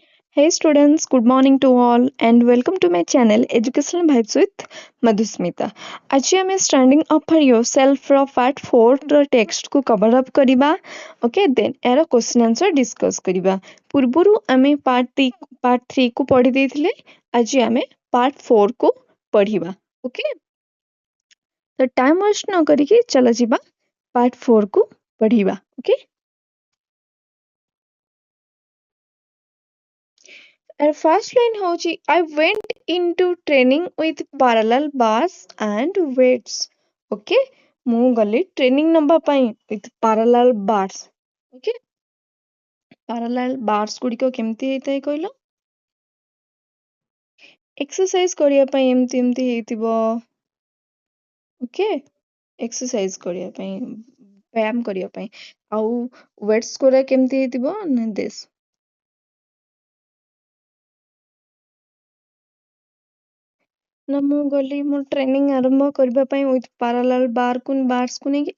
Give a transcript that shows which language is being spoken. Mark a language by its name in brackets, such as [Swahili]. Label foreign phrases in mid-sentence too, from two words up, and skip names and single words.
[English] Hey students, good morning to all and welcome to my channel Educational Vibes with Madhusmita. [Odia] आज ଆମେ standing up for yourself ର part 4 ର text କୁ [English] cover up [Odia] କରିବା. [English] Okay, then [Odia] ଏହାର [English] question answer discuss [Odia] କରିବା. ପୂର୍ବରୁ ଆମେ part 3 କୁ ପଢି ଦେଇଥିଲେ. ଆଜି ଆମେ part 4 କୁ ପଢିବା. Okay, ତ [English] time waste [Odia] ନ କରିକି ଚଲା ଯିବା part 4 କୁ ପଢିବା. [English] Okay. And first line ହଉଛି I went into training with parallel bars and weights. Okay, [Odia] ମୁଁ ଗଲି [English] training [Odia] ନବା ପାଇଁ [English] with parallel bars. Okay, parallel bars [Odia] ଗୁଡ଼ିକ କେମିତି ହେଇଥାଏ କହିଲ? exercise କରିବା ପାଇଁ ଏମିତି ହେଇଥିବ. Okay, exercise କରିବା ପାଇଁ ବ୍ୟାୟାମ କରିବା ପାଇଁ ଆଉ weights ଗୁରା କେମିତି ହେଇଥିବ ନା this ନା ମୁଁ ଗଲି ମୋ ଟ୍ରେନିଂ ଆରମ୍ଭ କରିବା ପାଇଁ [English] with parallel barsକୁ [Odia] ନେଇକି